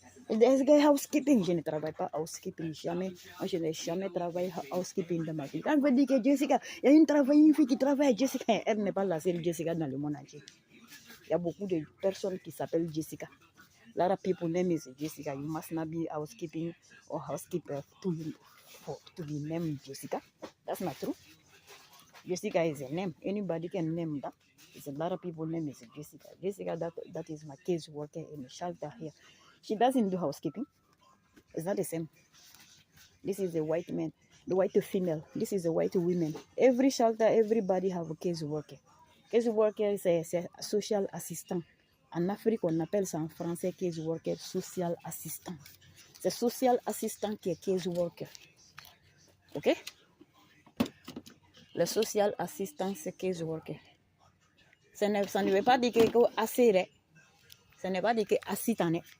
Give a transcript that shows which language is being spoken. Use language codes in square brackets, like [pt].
[fr] Housekeeping, je ne travaille pas housekeeping, jamais. Moi, je n'ai jamais travaillé housekeeping dans ma vie. Quand on dit que Jessica, il y a une fille qui travaille à Jessica, elle n'est pas la seule Jessica dans le monde entier. Il y a beaucoup de personnes qui s'appellent Jessica. [en] A lot of people name is Jessica. You must not be housekeeping or housekeeper to be named Jessica. That's not true. Jessica is a name. Anybody can name that. It's a lot of people name is Jessica. Jessica, that is my case worker in the shelter here. She doesn't do housekeeping. It's not the same. This is a white man, the white female. This is a white woman. Every shelter, everybody have a case worker. Case worker is a social assistant. [fr] En Afrique, on appelle ça en français case worker, social assistant. C'est social assistant qui est case worker. Ok? Le social assistant, c'est case worker. Ça ne veut pas dire que assez, ça ne veut pas dire que assistant.